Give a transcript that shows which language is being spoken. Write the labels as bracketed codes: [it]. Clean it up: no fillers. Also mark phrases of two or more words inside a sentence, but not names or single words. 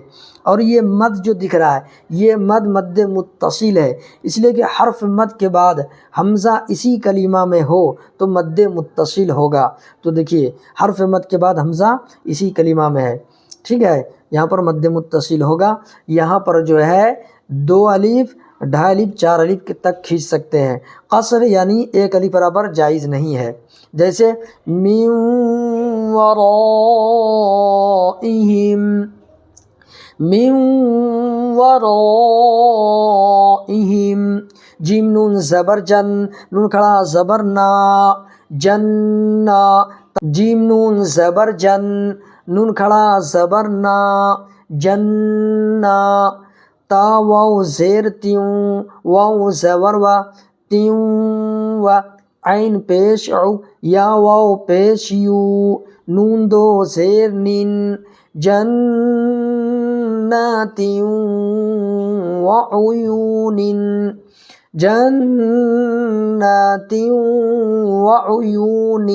[ur] اور یہ مد جو دکھ رہا ہے یہ مد متصل ہے, اس لیے کہ حرف مد کے بعد حمزہ اسی کلمہ میں ہو تو مد متصل ہوگا. تو دیکھیے حرف مد کے بعد حمزہ اسی کلمہ میں ہے, ٹھیک ہے, یہاں پر مد متصل ہوگا. یہاں پر جو ہے 2 الف, 2.5 الف, 4 الف تک کھینچ سکتے ہیں. قصر یعنی 1 الف برابر جائز نہیں ہے. [ar] جیسے من ورائہم, من ورائہم. [ur] جیم نون زبر جن, نون کھڑا زبر نا, جننا. جیم نون زبر جن, نون کھڑا زبر نا, جننا. تا واو زیر تیوں, واو زبر و, تیوں و, عین پیش عو, یا واو پیش یو, نون 2 زیر نین, [ar] جنات وعیون, جنات وعیون.